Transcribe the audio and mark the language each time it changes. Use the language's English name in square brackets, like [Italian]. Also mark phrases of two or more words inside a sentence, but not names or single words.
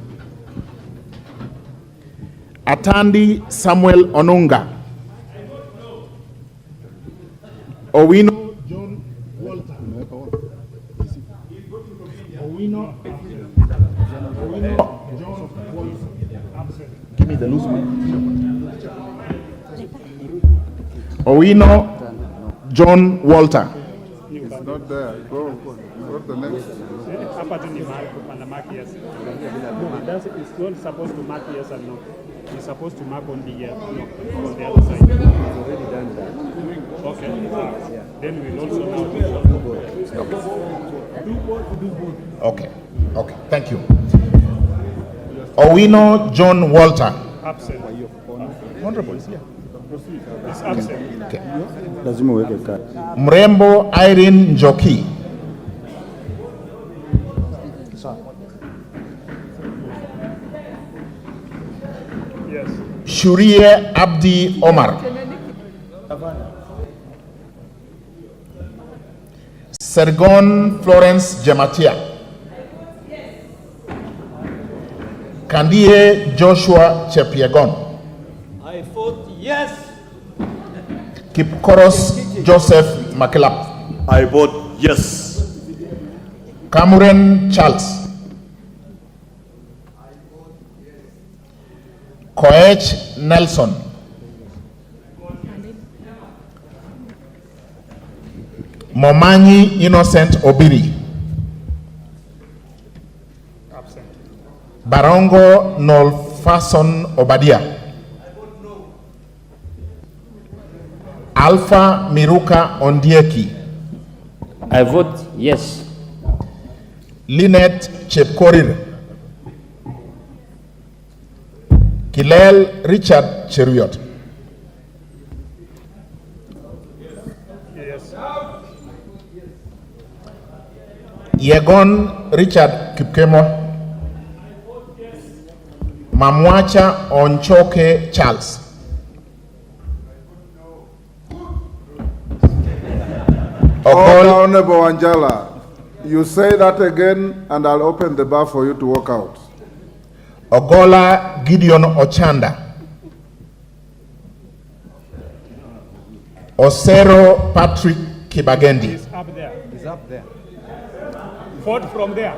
[English] Atandi Samuel Onunga. Owino John Walter. Owino John Walter. Give me the loose one. Owino John Walter. It's not there. Go to the next. It's not supposed to mark yes and no. It's supposed to mark on the no, on the other side. It's already done that. Okay. Then we'll also now. Okay. Okay. Thank you. Owino John Walter. Absent. Honorable is here. It's absent. Okay. [Swahili] Lazima uweke kadi. [English] Mrembo Irene Njoki. Yes. Shurie Abdi Omar. Sergon Florence Jematia. Kandie Joshua Chepiegon. I vote yes. Kipkoros Joseph Makilap. I vote yes. Cameron Charles. Koech Nelson. Momanyi Innocent Obiri. Absent. Barongo Nolfason Obadia. Alpha Miruka Ondieki. I vote yes. Lynette Chepkorir. Kilel Richard Cheruiyot. Yes. Yegon Richard Kipkemo. Mamwacha Onchoke Charles. Honorable Wanjala, you say that again and I'll open the bar for you to walk out. Ogola Gideon Ochanda. Osero Patrick Kibagendi. He's up there. He's up there. Vote from there.